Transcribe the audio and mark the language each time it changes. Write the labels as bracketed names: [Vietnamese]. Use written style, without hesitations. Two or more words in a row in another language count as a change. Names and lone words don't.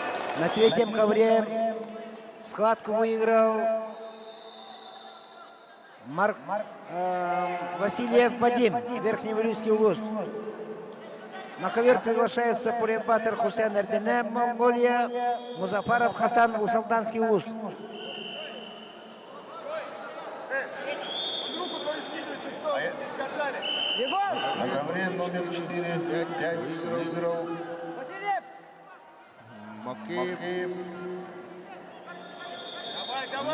[Russian] На третьем ковре схватку выиграл Васильев Вадим, Верхневилюйский улус. На ковер приглашаются Пуребатыр Хусейн Эрдене, Монголия, Музафаров Хасан, Усалданский улус. Руку твою скидывай, ты что? Сказали. На ковре номер 4, 5 выиграл Макеев. Давай.